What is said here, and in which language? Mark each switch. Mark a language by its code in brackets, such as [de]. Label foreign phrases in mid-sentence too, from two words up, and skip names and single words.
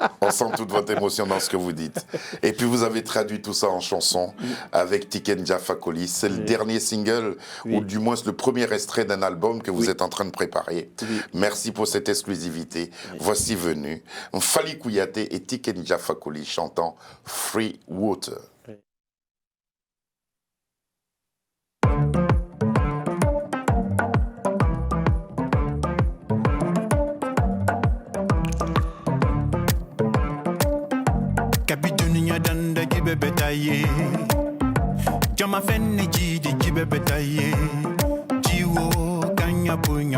[fr] On sent toute votre émotion dans ce que vous dites. Et puis, vous avez traduit tout ça en chanson avec Tiken Jah Fakoly. C'est le dernier single, ou du moins le premier extrait d'un album que vous êtes en train de préparer. Merci pour cette exclusivité. Voici venu Fally Kouyaté et Tiken Jah Fakoly chantant Free Water. Danda gibe betaye Jama fenne jidi gibe betaye Jiwo kanya punya